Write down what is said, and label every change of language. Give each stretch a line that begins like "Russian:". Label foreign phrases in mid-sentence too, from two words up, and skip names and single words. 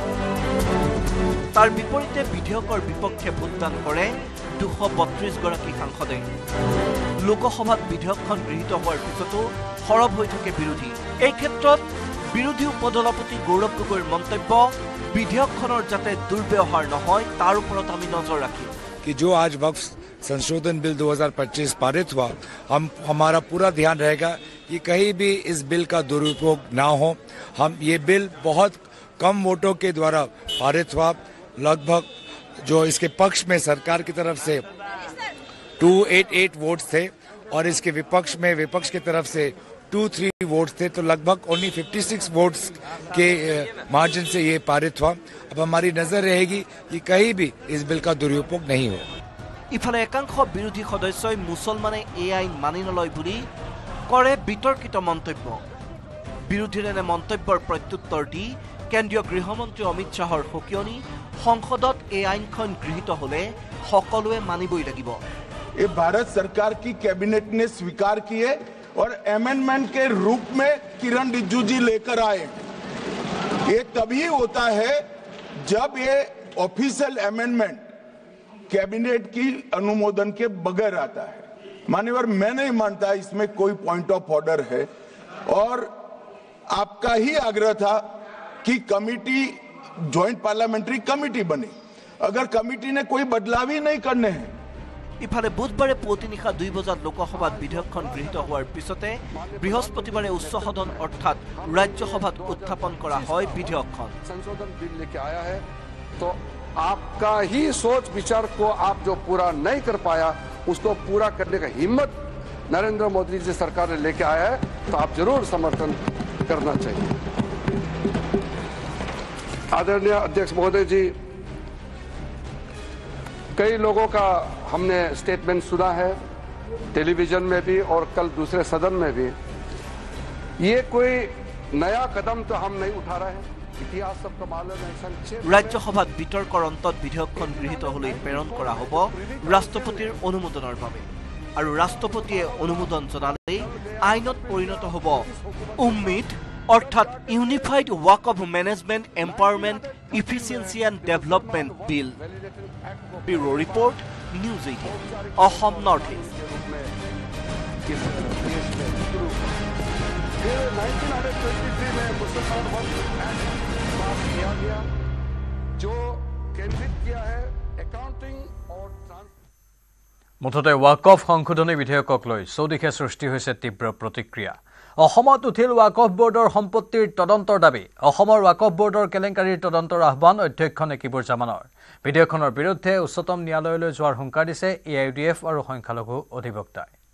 Assamese: তাৰ বিপৰীতে বিধেয়কৰ বিপক্ষে ভোটদান কৰে 232 গৰাকী সাংসদে লোকসভাত বিধেয়কখন গৃহীত হোৱাৰ পিছতো সৰব হৈ থাকে বিৰোধী এই ক্ষেত্ৰত বিৰোধী উপদলপতি গৌৰৱ গগৈৰ মন্তব্য বিধেয়কখনৰ যাতে দুৰ্ব্যৱহাৰ নহয় তাৰ ওপৰত আমি নজৰ ৰাখিম
Hindi: कि जो आज वक्फ संशोधन बिल 2025 पारित हुआ हमारा पूरा ध्यान रहेगा कि कहीं भी इस बिल का दुरुपयोग ना हो हम ये बिल बहुत कम वोटों के द्वारा पारित हुआ लगभग जो इसके पक्ष में सरकार की तरफ से 288 वोट्स थे और इसके विपक्ष की तरफ से 2-3 वोट्स थे तो लगभग ओनली 56 वोट्स के मार्जिन से ये पारित हुआ अब हमारी नजर रहेगी कि कहीं भी इस बिल का दुरुपयोग नहीं हो
Assamese: ইফালে একাংশ বিৰোধী সদস্যই মুছলমানে এই আইন মানি নলয় বুলি কৰে বিতৰ্কিত মন্তব্য বিৰোধীৰ এনে মন্তব্যৰ প্ৰত্যুত্তৰ দি কেন্দ্ৰীয় গৃহমন্ত্ৰী অমিত শাহৰ সকিয়নি সংসদত এই আইনখন গৃহীত হলে সকলোৱে মানিবই লাগিব
Hindi: ये भारत सरकार की कैबिनेट ने स्वीकार किए और अमेंडमेंट के रूप में किरण रिजिजू जी लेकर आए ये तभी होता है जब ये
English: official amendment
Hindi: कैबिनेट की अनुमोदन के बगैर आता है मान्यवर मैं नहीं मानता इसमें कोई
English: point of order
Hindi: है और आपका ही आग्रह था कि कमिटी
English: joint parliamentary committee
Hindi: बने अगर कमिटी ने कोई बदलाव ही नहीं करने हैं
Assamese: ইফালে বুধবাৰে পুৱতি নিশা 2 বজাত লোকসভাত বিধেয়কখন গৃহীত হোৱাৰ পিছতে বৃহস্পতিবাৰে উচ্চ সদন অৰ্থাৎ ৰাজ্যসভাত উত্থাপন কৰা হয় বিধেয়কখন
Hindi: संशोधन बिल लेके आया है तो आपका ही सोच विचार को आप जो पूरा नहीं कर पाया उसको पूरा करने का हिम्मत नरेंद्र मोदी जी सरकार ने लेके आया है तो आप जरूर समर्थन करना चाहिए आदरणीय अध्यक्ष महोदय जी कई लोगों का हमने स्टेटमेंट सुना है टेलीविजन में भी और कल दूसरे सदन में भी ये कोई नया कदम तो हम नहीं उठा रहे हैं इतिहास सबका मालूम है संक्षेप
Assamese: ৰাজ্যসভাত বিতৰ্কৰ অন্তত বিধেয়কখন গৃহীত হলৈ প্ৰেৰণ কৰা হ'ব ৰাষ্ট্ৰপতিৰ অনুমোদনৰ বাবে আৰু ৰাষ্ট্ৰপতিয়ে অনুমোদন জনালে আইনত পৰিণত হ'ব উম্মিদ অৰ্থাৎ ইউনিফাইড ওয়াকফ ম্যানেজমেন্ট এম্পাৱাৰমেন্ট ইফিচিয়েন্সি এণ্ড ডেভেলপমেন্ট বিল
English: bureau report
Assamese: নিউজ 18 অসম নৰ্থ ইষ্ট
Hindi: 1923 में मुसलमान वक्फ एक्ट पास किया गया जो केंद्रित किया है अकाउंटिंग और
Assamese: মুঠতে ওয়াকফ সংশোধনী বিধেয়কক লৈ চৌদিশে সৃষ্টি হৈছে তীব্ৰ প্ৰতিক্ৰিয়া অসমত উঠিল ওয়াকফ বোৰ্ডৰ সম্পত্তিৰ তদন্তৰ দাবী অসমৰ ওয়াকফ বোৰ্ডৰ কেলেংকাৰীৰ তদন্তৰ আহ্বান অধ্যক্ষ নেকিবুৰ জামানৰ বিধেয়কখনৰ বিৰুদ্ধে উচ্চতম ন্যায়ালয়লৈ যোৱাৰ হুংকাৰ দিছে এআইইউডিএফ আৰু সংখ্যালঘু অধিবক্তাই